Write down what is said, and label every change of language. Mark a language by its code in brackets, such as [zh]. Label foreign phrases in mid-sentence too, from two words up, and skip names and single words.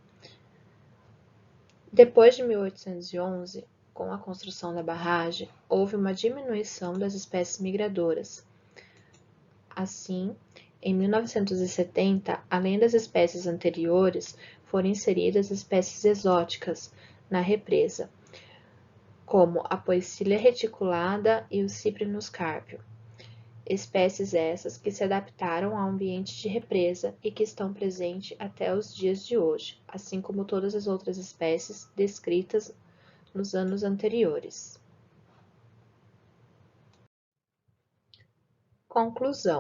[pt] Depois de 1811, com a construção da barragem, houve uma diminuição das espécies migradoras. Assim, em 1970, além das espécies anteriores, foram inseridas espécies exóticas na represa, como a Poecilia reticulada e o Cyprinus carpio. Espécies essas que se adaptaram ao ambiente de represa e que estão presentes até os dias de hoje, assim como todas as outras espécies descritas nos anos anteriores. Conclusão.